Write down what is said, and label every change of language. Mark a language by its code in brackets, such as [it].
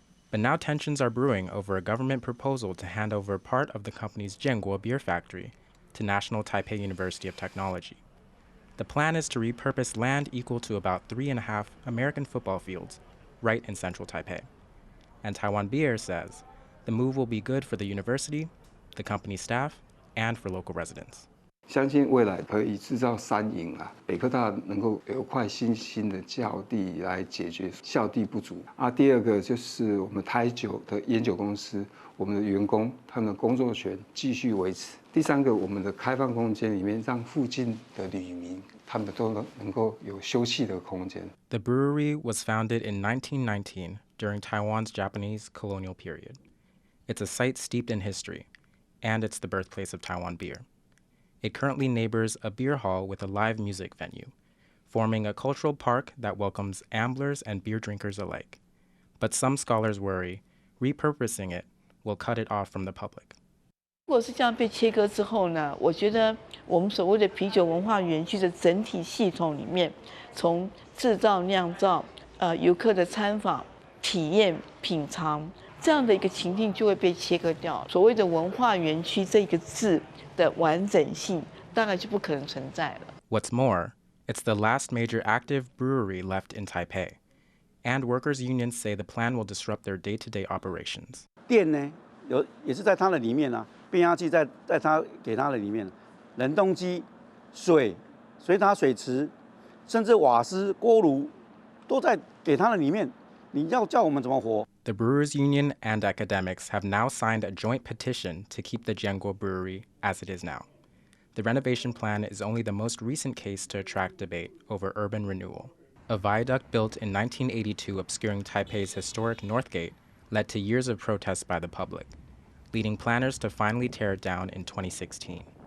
[en] But now tensions are brewing over a government proposal to hand over part of the company's Jianguo beer factory to National Taipei University of Technology. The plan is to repurpose land equal to about 3.5 American football fields right in central Taipei. And Taiwan Beer says the move will be good for the university, the company staff, and for local residents. [zh] 相信未来可以制造三赢啊，北科大能够有块新的校地来解决校地不足啊。第二个就是我们台酒的烟酒公司，我们的员工他们的工作权继续维持。第三个，我们的开放空间里面让附近的旅民他们都能够有休憩的空间。 [en] The brewery was founded in 1919 during Taiwan's Japanese colonial period. It's a site steeped in history, and it's the birthplace of Taiwan beer. It currently neighbors a beer hall with a live music venue, forming a cultural park that welcomes amblers and beer drinkers alike. But some scholars worry repurposing it will cut it off from the public. [zh] 如果是这样被切割之后呢，我觉得我们所谓的啤酒文化园区的整体系统里面，从制造、酿造、游客的参访、体验、品尝这样的一个情境就会被切割掉。所谓的文化园区这个字的完整性大概就不可能存在了。 [en] What's more, it's the last major active brewery left in Taipei, and workers' unions say the plan will disrupt their day-to-day operations. [zh] 电呢，也是在它的里面啊，变压器在它给它的里面，冷冻机、水塔水池，甚至瓦斯、锅炉都在给它的里面。你要叫我们怎么活？ [en] The Brewers Union and academics have now signed a joint petition to keep the Jianguo Brewery as it is now. The renovation plan is only the most recent case to attract debate over urban renewal. A viaduct built in 1982 obscuring Taipei's historic North Gate led to years of protests by the public, leading planners to finally tear it down in 2016.